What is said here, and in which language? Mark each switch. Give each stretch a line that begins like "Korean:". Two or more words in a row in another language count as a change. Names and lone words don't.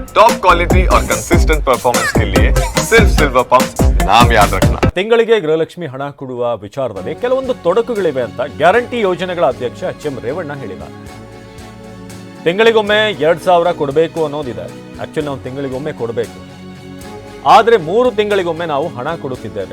English: top quality
Hindi: और
English: consistent performance
Hindi: के लिए सिर्फ सिल्वर पंप नाम याद रखना।
Kannada: ತಿಂಗಳಿಗೆ ಗೃಹಲಕ್ಷ್ಮಿ ಹಣ ಕೊಡುವ ವಿಚಾರದಲ್ಲಿ ಕೆಲವೊಂದು ತೊಡಕುಗಳಿವೆ ಅಂತ ಗ್ಯಾರಂಟಿ ಯೋಜನೆಗಳ ಅಧ್ಯಕ್ಷ ಎಚ್.ಎಂ. ರೇವಣ್ಣ ಹೇಳಿದ್ದಾರೆ. ತಿಂಗಳಿಗೊಮ್ಮೆ 2,000 ಕೊಡಬೇಕು ಅನ್ನೋದಿದೆ. ಆಕ್ಚುಲಿ ನಾವು ತಿಂಗಳಿಗೊಮ್ಮೆ ಕೊಡಬೇಕು, ಆದರೆ 3 ತಿಂಗಳಿಗೊಮ್ಮೆ ನಾವು ಹಣ ಕೊಡುತ್ತಿದ್ದೇವೆ.